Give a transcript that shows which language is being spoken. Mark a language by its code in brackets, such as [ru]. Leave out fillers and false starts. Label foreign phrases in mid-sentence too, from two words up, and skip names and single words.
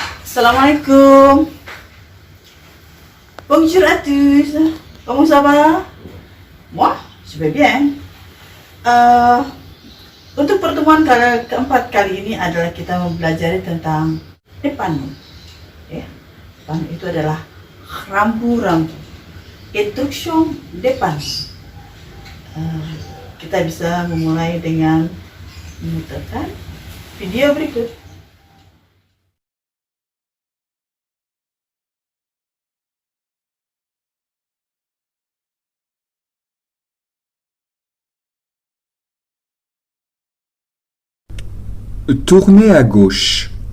[fr] Assalamualaikum. Bonjour à tous. Comment ça va? Moi, je vais bien. [id] Untuk pertemuan keempat kali ini adalah kita mempelajari tentang depan. Ya, depan itu adalah rambu-rambu. Instruction depan. Kita bisa memulai dengan memutarkan video berikut. [fr] Tournez à gauche.